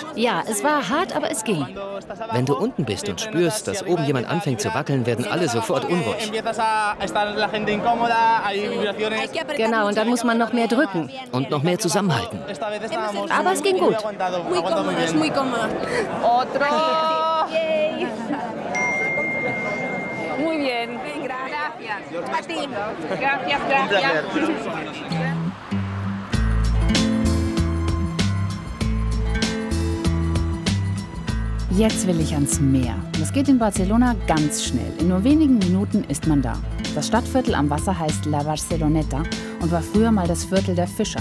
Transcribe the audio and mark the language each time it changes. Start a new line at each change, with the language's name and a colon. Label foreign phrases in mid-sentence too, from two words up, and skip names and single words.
German: Ja, es war hart, aber es ging. Wenn du unten bist und spürst, dass oben jemand anfängt zu wackeln, werden alle sofort unruhig. Genau, und dann muss man noch mehr drücken. Und noch mehr zusammenhalten. Aber es ging gut.
Spanish: Otro. Muy bien.
German: Jetzt will ich ans Meer. Das geht in Barcelona ganz schnell. In nur wenigen Minuten ist man da. Das Stadtviertel am Wasser heißt La Barceloneta und war früher mal das Viertel der Fischer.